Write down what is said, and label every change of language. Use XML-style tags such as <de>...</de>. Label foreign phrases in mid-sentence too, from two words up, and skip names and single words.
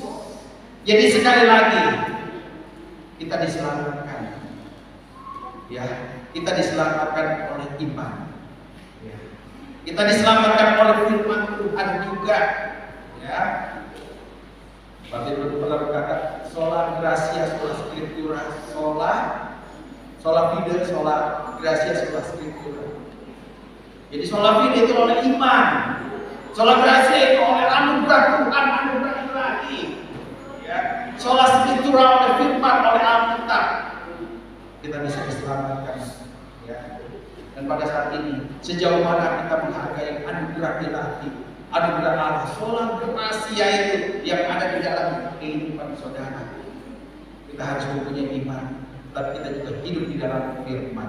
<id>Jadi sekali lagi kita diselamatkan, ya, kita diselamatkan oleh iman, ya. Kita diselamatkan oleh firman Tuhan juga, ya. Bapak Ibu pernah berkata,</id> <la>sola gracia, sola scriptura, sola fide, sola gracia, sola scriptura.</la> <id>Jadi</id> <la>sola fide</la> <id>itu oleh iman,</id> <la>sola gracia</la> <id>itu oleh anugerah Tuhan, anugerah ilahi. Ya,</id> <la>sola scriptura</la> <id>oleh firman, oleh Alkitab. Kita bisa diselamatkan. Ya. Dan pada saat ini, sejauh mana kita menghargai anugerah ilahi, anugerah Allah,</id> <la>sola gracia</la> <id>itu yang ada di dalam kehidupan saudara. Kita harus mempunyai iman, tapi kita juga hidup di dalam firman.</id>